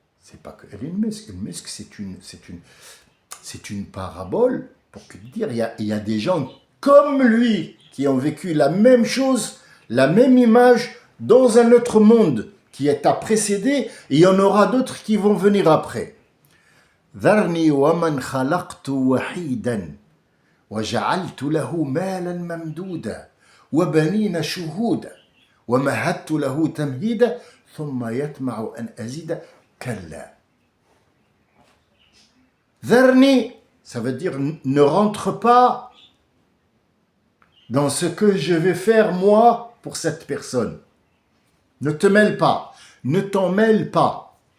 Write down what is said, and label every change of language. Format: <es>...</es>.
<fr>C'est pas que Elon Musk. Elon Musk, c'est une parabole pour te dire, il y a des gens comme lui qui ont vécu la même chose, la même image dans un autre monde qui est à précéder, et il y en aura d'autres qui vont venir après.</fr> <ar>ذرني ومن خلقت وحيدا وجعلت له مالا ممدودا وبنين شهودا ومهدت له تمهيدا ثم يطمع أن أزيد كلا.</ar> <fr>ذرني, ça veut dire ne rentre pas dans ce que je vais faire moi pour cette personne. Ne te mêle pas, ne t'en mêle pas.</fr>